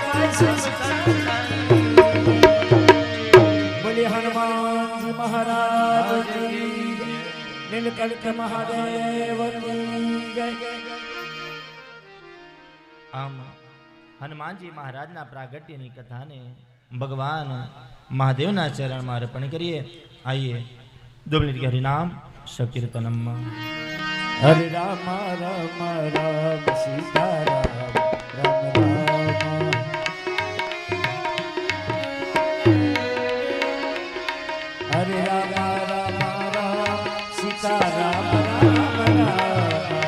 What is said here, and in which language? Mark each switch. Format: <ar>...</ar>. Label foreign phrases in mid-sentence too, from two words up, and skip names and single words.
<hi>बोले हनुमान जी महाराज की नीलकंठ महादेव की जय।</hi> <gu>આમ હનુમાનજી મહારાજના પ્રાગટ્યની કથાને ભગવાન મહાદેવના ચરણમાં અર્પણ કરીએ.</gu> <hi>आइए 2 मिनट हरि नाम संकीर्तनम.</hi> <gu>હરે રામ રામ રામ સીતા રામ રામ રામ હરે રામ રામ રામ સીતા રામ રામ રામ</gu>